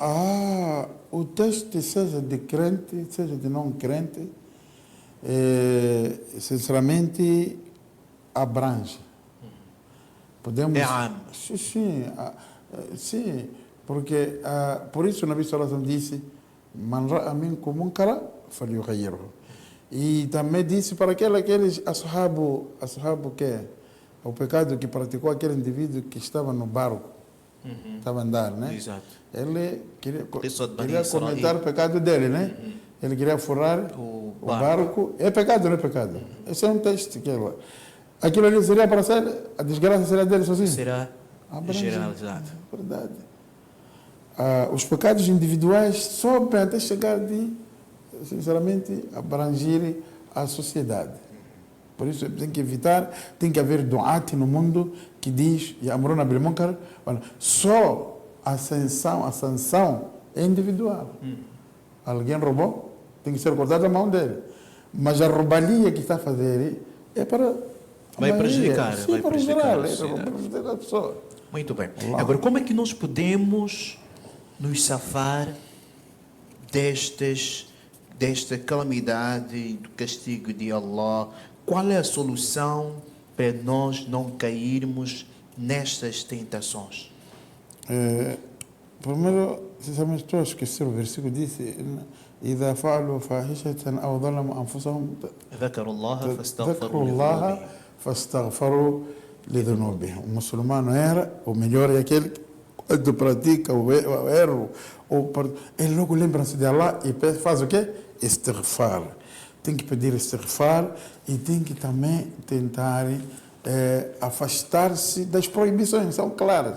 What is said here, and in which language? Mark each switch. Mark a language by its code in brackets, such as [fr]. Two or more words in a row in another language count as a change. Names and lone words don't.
[pt] O teste, seja de crente, seja de não crente, sinceramente, abrange. Podemos... É am. Sim, porque por isso o Nabi [ar] صلى الله عليه وسلم [pt] disse: [ar] من رأى منكم منكرا فليغيره. [pt] E também disse para aqueles ashabu que é o pecado que praticou aquele indivíduo que estava no barco, estava a andar, né? Exato. Ele queria Israel. comentar o pecado dele, né? Ele queria furar o barco. É pecado, não é pecado? Esse é um teste que ele... Aquilo ali seria para ser, a desgraça será dele sozinho? Será generalizado. Verdade. Os pecados individuais sobem até chegar de, sinceramente, abranger a sociedade. Por isso tem que evitar, tem que haver du'at no mundo que diz, [ar] يأمرون بالمنكر, [pt] só a sanção é individual. Alguém roubou, tem que ser cortada a mão dele. Mas a roubalheira que está a fazer é para... Vai prejudicar, vai prejudicar a pessoa. Muito bem. Agora, como é que nós podemos nos safar desta calamidade, do castigo de Allah? Qual é a solução para nós não cairmos nestas tentações? Primeiro, sinceramente, estou a esquecer o versículo, disse [ar] إذا فعلوا فاحشة أو ظلموا أنفسهم ذكروا الله ذكروا فاستغفروا الله لذنوبهم. فاستغفروا لذنوبهم. [pt] O muçulmano erra, o melhor é aquele que quando pratica o erro, ele logo lembra-se de Allah e faz o quê? Istighfar. Tem que pedir istighfar e tem que também tentar afastar-se das proibições, são claras.